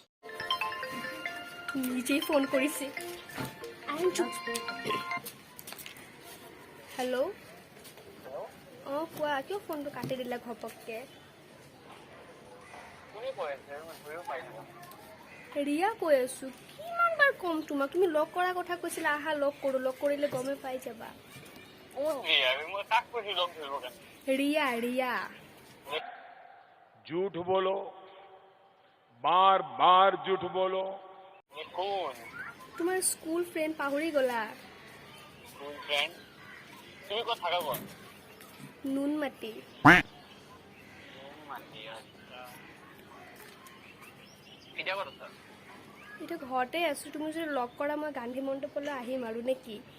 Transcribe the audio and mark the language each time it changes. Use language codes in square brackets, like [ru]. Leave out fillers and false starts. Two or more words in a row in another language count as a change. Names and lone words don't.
[as] নিজেই ফোন কৰিছে হেল্ল' অঁ কোৱা কিয় ফোনটো কাটি দিলা ঘপককে ৰিয়া কৈ আছো কিমান বাৰ কম তোমাক তুমি লগ কৰাৰ কথা কৈছিলা আহা লগ কৰো লগ কৰিলে গমে পাই যাবা ৰিয়া ৰিয়া [hi] झूठ बोलो बार बार झूठ बोलो [as] তোমাৰ স্কুল ফ্ৰেণ্ড পাহৰি গলা নুনমাটি এতিয়া ঘৰতে আছো তুমি যদি লগ কৰা মই গান্ধী মণ্ডপলৈ আহিম আৰু নে কি